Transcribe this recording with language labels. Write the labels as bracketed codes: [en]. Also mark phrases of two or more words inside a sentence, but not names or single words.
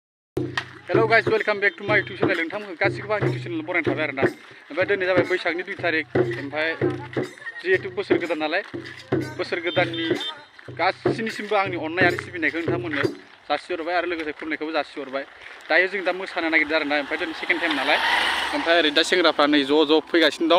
[en] Hello guys, welcome back to my YouTube channel. [brx] नोंथांमोनखौ गासिबो आंनि [en] YouTube channel [brx] बरायना थाबाय आरोना। ओमफ्राय दिनै जाबाय बैसागनि 2 थारिख। ओमफ्राय जिहेतु बोसोर गोदान नालाय बोसोर गोदाननि गासिनिसिमबो आंनि अननाय आरो सिबिनायखौ नोंथांमोननो जासिहरबाय आरो लोगोसे खुलुमनायखौबो जासिहरबाय। दायो जों दा मोसानो नागिरदों आरोना। ओमफ्राय दिनै [en] second time [brx] नालाय। ओमफ्राय ओरै दा सेंग्राफ्रा नै ज' फैगासिनो दं।